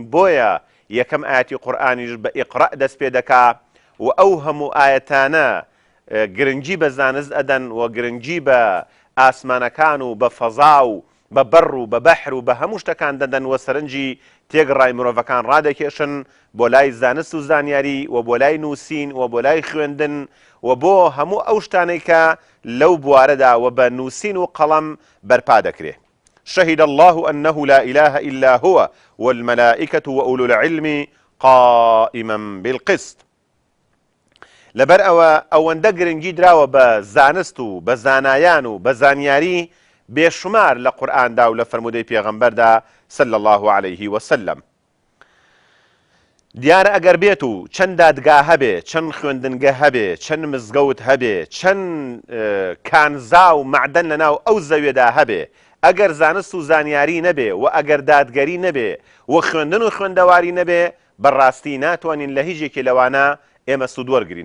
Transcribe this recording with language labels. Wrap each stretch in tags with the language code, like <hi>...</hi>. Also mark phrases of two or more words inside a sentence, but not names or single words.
<ckb>بۆیە یەکەم ئاەتی قورئانیش بە ئیقڕە دەست پێ دەکا و ئەو هەموو ئاەتانە گرنگی بە زانست ئەدەن و گرنگی بە ئاسمانەکان و بە فەزا و بە بەڕ و بە بەحر و بە هەموو شتەکان دەدەن و سەرنجی تێگەڕای مرۆڤەکان ڕادەکێشن بۆ لای زانست و زانیاری و بۆ لای نووسین و بۆ لای خوێندن و بۆ هەموو ئەو شتانەی کە لەو بوارەدا و بە نووسین و قەڵەم بەرپا دەکرێت.</ckb> <ar>شهد الله أنه لا إله إلا هو والملائكة وأولو العلم قائما بالقسط.</ar> <ckb>لەبەر ئەوەندە گرنگی دراوە بە زانست و بە زانایان و بە زانیاری بێشمار لە قورئاندا و لە فەرموودەی پێغەمبەردا</ckb> <ar>صلی الله عليه وسلم.</ar> <ckb>دیارە ئەگەر بێت و چەند دادگا هەبێ، چەند خوێندنگە هەبێ، چەند مزگەوت هەبێ، چەند کانزا و معدەن لەناو ئەو زەویێدا هەبێ، ئەگەر زانست و زانیاری نەبێ و ئەگەر دادگەری نەبێ و خوێندن و خوێندەواری نەبێ، بەڕاستی ناتوانین لە هیچێکی لەوانە ئێمە سوود وەرگرین.</ckb>